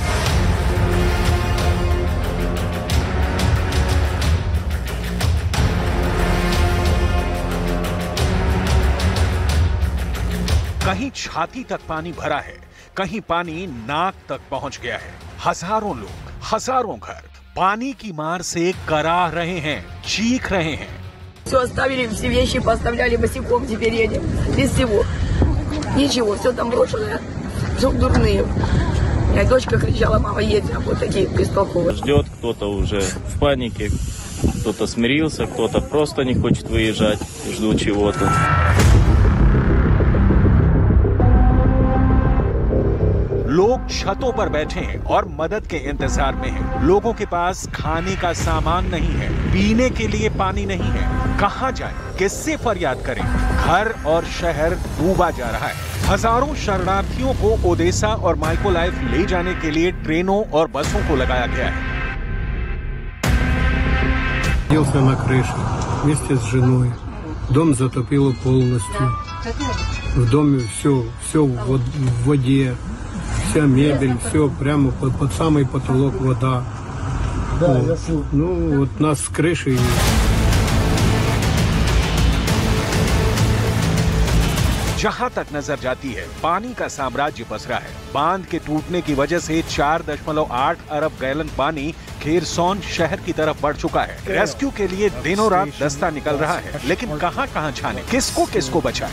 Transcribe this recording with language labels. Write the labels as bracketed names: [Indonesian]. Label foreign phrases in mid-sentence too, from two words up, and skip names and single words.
[Hindi] कहीं छाती तक पानी भरा है, कहीं पानी नाक तक पहुंच गया है। हजारों लोग, हजारों घर पानी की मार से कराह रहे हैं, चीख रहे हैं। [Russian] Все оставили, все вещи поставляли босиком, теперь едем. Без всего. Ничего, все там брошенное. Все дурные. Моя дочка кричала: мама, едем. Вот такие бестолковые. Ждет, кто-то уже в панике, кто-то смирился, кто-то просто не хочет выезжать, ждут чего-то. [Hindi] लोग छतों पर बैठे हैं और मदद के इंतजार में हैं। लोगों के पास खाने का सामान नहीं है, पीने के लिए पानी नहीं है। कहां जाएं, किससे फरियाद करें? घर और शहर डूबा जा रहा है। हजारों शरणार्थियों को ओडेसा और माइकोलाइव ले जाने के लिए ट्रेनों और बसों को लगाया गया है। [Russian] Находился на крыше вместе с женой. Дом затопило полностью. В доме все в воде. Вся мебель, все прямо под самый потолок вода. Вот. Ну, вот нас с крыши. [Hindi] जहां तक नजर जाती है, पानी का साम्राज्य पसरा है। बांध के टूटने की वजह से 4.8 अरब गैलन पानी खेरसोन शहर की तरफ बढ़ चुका है। रेस्क्यू के लिए दिनों रात दस्ता निकल रहा है, लेकिन कहां छाने, किसको बचाए?